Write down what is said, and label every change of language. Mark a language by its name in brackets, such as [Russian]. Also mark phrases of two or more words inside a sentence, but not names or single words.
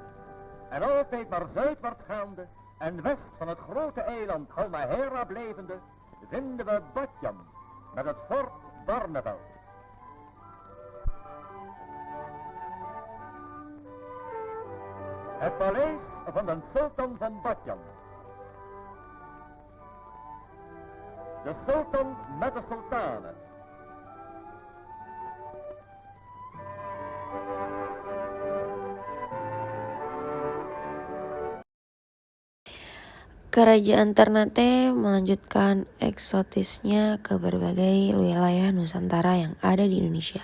[Dutch] En altijd maar zuidwaarts gaande en west van het grote eiland Halmahera blijvende, vinden we Batjam met het fort Barneveld. Het paleis van de sultan van Batjam. De sultan met de sultane. [Indonesian] Kerajaan Ternate melanjutkan eksotisnya ke berbagai wilayah Nusantara yang ada di Indonesia.